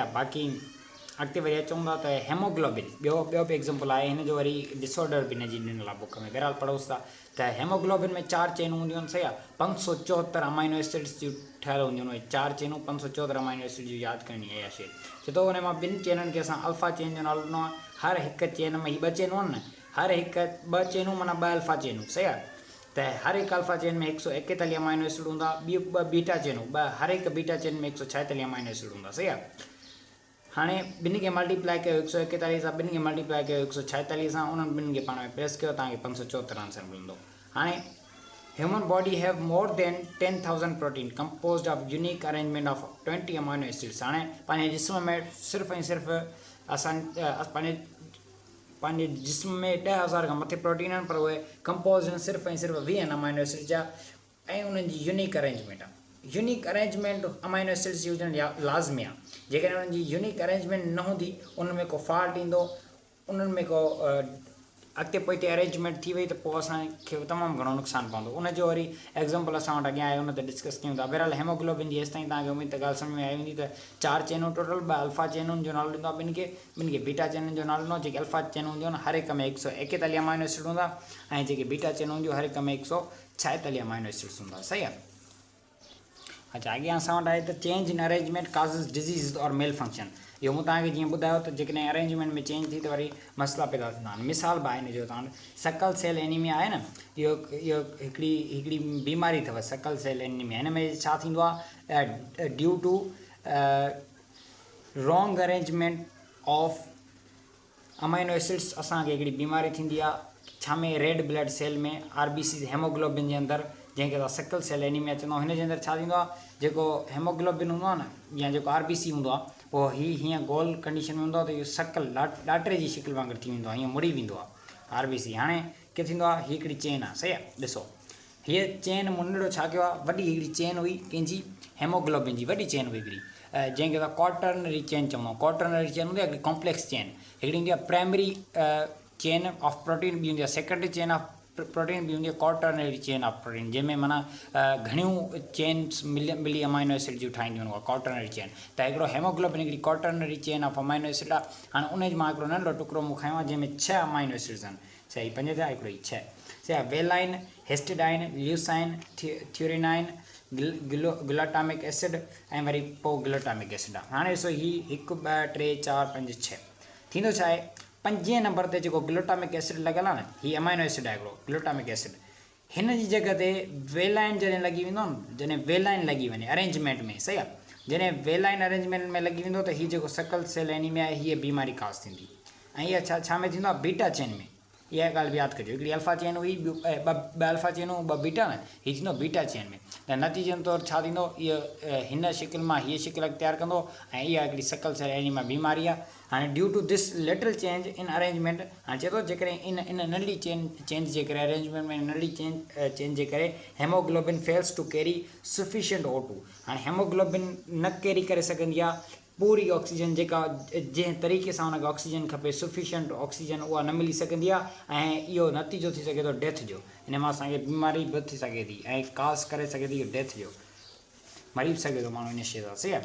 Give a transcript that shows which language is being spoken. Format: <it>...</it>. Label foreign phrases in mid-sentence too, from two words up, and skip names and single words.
<sd>सही आहे, बाक़ी अॻिते वरी अचूं था त हेमोग्लोबिन ॿियो बि एग्ज़ाम्पल आहे, हिन जो वरी डिसऑर्डर बि हिन जी ॾिनल आहे बुक में, बहरहाल पढ़ोसि था त हेमोग्लोबिन में 4 चेनूं हूंदियूं आहिनि, सही आहे, 574</sd> <en>amino acids</en> <sd>जूं ठहियल हूंदियूं आहिनि, 4 चेनूं 574</sd> <en>amino acid</en> <sd>जूं यादि करणी आहे इहा शइ। छो त हुन मां 2 चेननि खे असां</sd> <en>alpha chain</en> <sd>जो नालो ॾिनो आहे, हर हिकु चेन में ही 2 चेनूं आहिनि न, हर हिकु 2 चेनूं माना 2 अल्फा चेनूं, सही आहे, त हर हिकु</sd> <en>alpha chain</en> <sd>में 141</sd> <en>amino acid</en> <sd>हूंदा, ॿियूं 2 बीटा चेनूं, हर हिकु</sd> <en>beta chain</en> <sd>में 146</sd> <en>amino acid</en> <sd>हूंदा, सही आहे। हाणे ॿिन्ही खे मल्टीप्लाई कयो 141 सां, ॿिन्ही खे मल्टीप्लाई कयो 146 सां, उन्हनि ॿिन्ही खे पाण में प्लस कयो, तव्हांखे 574 आंसर मिलंदो।</sd> <en>हाणे human body have more than 10,000 protein composed of unique arrangement of 20 amino acids।</en> <sd>हाणे पंहिंजे जिस्म में सिर्फ़ु ऐं सिर्फ़ु असां पंहिंजे जिस्म में 10,000 खां मथे प्रोटीन आहिनि, पर उहे कंपोज़ आहिनि सिर्फ़ु ऐं सिर्फ़ु 20</sd> <en>amino acid</en> <sd>जा, ऐं उन्हनि जी</sd> <en>unique arrangement</en> <sd>आहे।</sd> <en>unique arrangement amino acids</en> <sd>जी हुजणु लाज़मी आहे, जेकॾहिं उन्हनि जी</sd> <en>unique arrangement</en> <sd>न हूंदी, उन्हनि में को फॉल्ट ईंदो, उन्हनि में को अॻिते पोइते अरेंजमेंट थी वई त पोइ असांखे तमामु घणो नुक़सानु पवंदो। उनजो वरी एग्ज़ाम्पल असां वटि अॻियां आहे, उन ते डिस्कस कयूं था। बहरहाल हेमोग्लोबिन जी हेसिताईं तव्हांखे उमेद त ॻाल्हि सम्झ में आई हूंदी त 4 चेनूं टोटल, 2 अल्फा चेनुनि जो नालो ॾींदो आहे, ॿिनि खे बीटा चेनुनि जो नालो ॾिनो। जेके अल्फा चेनूं हूंदियूं आहिनि हर हिक में 141</sd> <en>amino acid</en> <sd>हूंदा, ऐं जेके बीटा चेनूं हूंदियूं हर हिक में 146</sd> <en>amino acids</en> <sd>हूंदा, सही आहे।</sd> <en>अच्छा,</en> <sd>अॻियां असां वटि आहे त</sd> <en>change in arrangement causes disease or malfunction.</en> <sd>इहो मूं तव्हांखे जीअं ॿुधायो त जेकॾहिं अरेंजमेंट में चेंज थी त वरी मसइला पैदा थींदा आहिनि। मिसाल बि आहे हिन जो, तव्हां</sd> <en>sickle cell anemia</en> <sd>आहे न, इहो हिकिड़ी बीमारी अथव,</sd> <en>sickle cell anemia.</en> <sd>हिन में छा थींदो आहे,</sd> <en>due to wrong arrangement of amino acids</en> <sd>असांखे हिकिड़ी बीमारी थींदी आहे, छा में,</sd> <en>red blood cell</en> <sd>में, RBC हेमोग्लोबिन जे अंदरि, जंहिंखे असां</sd> <en>sickle cell anemia</en> <sd>चवंदा आहियूं। हिन जे अंदरि छा थींदो आहे, जेको हेमोग्लोबिन हूंदो आहे न, या जेको RBC हूंदो आहे, पोइ हीअं गोल कंडीशन में हूंदो आहे त इहो सकल ॾाटरे जी शिकिल वांगुरु थी वेंदो आहे, हीअं मुड़ी वेंदो आहे RBC। हाणे कीअं थींदो आहे, हीअ हिकिड़ी चेन आहे, सही आहे, ॾिसो हीअ चेन मुंडड़ो छा कयो आहे, वॾी हिकिड़ी चेन हुई कंहिंजी, हेमोग्लोबिन जी वॾी चेन हुई हिकिड़ी, जंहिंखे असां</sd> <en>quaternary chain</en> <sd>चवंदा आहियूं।</sd> <en>quaternary chain</en> <sd>हूंदी आहे हिकिड़ी</sd> <en>complex chain,</en> <sd>हिकिड़ी हूंदी आहे</sd> <en>primary chain of protein,</en> <sd>ॿी हूंदी आहे</sd> <en>secondary chain of protein,</en> <sd>ॿी हूंदी आहे</sd> <en>quaternary chain of protein,</en> <sd>जंहिंमें माना घणियूं चेन्स मिली</sd> <en>amino acid</en> <sd>जूं ठाहींदियूं आहिनि, उहा</sd> <en>quaternary chain.</en> <sd>त हिकिड़ो हेमोग्लोबिन हिकिड़ी</sd> <en>quaternary chain of amino acid</en> <sd>आहे। हाणे उन मां हिकिड़ो नंढो टुकड़ो मूं खयो आहे, जंहिंमें 6</sd> <en>amino acids</en> <sd>आहिनि, सही 5 थिया, हिकिड़ो 6, सही आहे, वेलाइन, हिस्टिडाइन, ल्यूसाइन, थ्यूरिनाइन,</sd> <en>glutamic acid,</en> <sd>ऐं वरी पोइ</sd> <en>glutamic acid</en> <sd>आहे। हाणे ॾिसो हीअ 1 2 3 4 5 6 थींदो छा आहे, 5 नंबर ते जेको</sd> <en>glutamic acid</en> <sd>लॻियल आहे न, हीअ</sd> <en>amino acid</en> <sd>आहे हिकिड़ो</sd> <en>glutamic acid.</en> <sd>हिन जी जॻह ते वेलाइन जॾहिं लॻी वेंदो न, जॾहिं वेलाइन लॻी वञे अरेंजमेंट में, सही आहे, जॾहिं वेलाइन अरेंजमेंट में लॻी वेंदो त हीअ जेको</sd> <en>sickle cell anemia</en> <sd>आहे, हीअ बीमारी ख़ासि थींदी। ऐं इहा छा में थींदो आहे,</sd> <en>beta chain</en> <sd>में। इहा ॻाल्हि बि यादि कजो, हिकिड़ी</sd> <en>alpha chain</en> <sd>हुई, ॿ अल्फा चेनूं, 2 बीटा न, हीअ थींदो</sd> <en>beta chain</en> <sd>में। त नतीजे तौरु छा थींदो, इहो हिन शिकिल मां हीअ शिकिल अख़्तियार कंदो, ऐं इहा हिकिड़ी</sd> <en>sickle cell anemia</en> <sd>बीमारी आहे।</sd> <en>हाणे due to this little change in arrangement,</en> <sd>हाणे चए थो जेकॾहिं इन नंढड़ी चेंज जे करे, अरेंजमेंट में नंढड़ी चेंज जे करे</sd> <en>hemoglobin fails to carry sufficient O2.</en> <sd>हाणे हेमोग्लोबिन न कैरी करे सघंदी आहे पूरी ऑक्सीजन, जेका जंहिं तरीक़े सां हुनखे ऑक्सीजन खपे,</sd> <en>sufficient oxygen</en> <sd>उहा न मिली सघंदी आहे, ऐं इहो नतीजो थी सघे थो डेथ जो। इन मां असांखे बीमारी बि थी सघे थी, ऐं काज़ करे सघे थी डेथ जो, मरी बि सघे थो माण्हू इन शइ सां, सही आहे।</sd>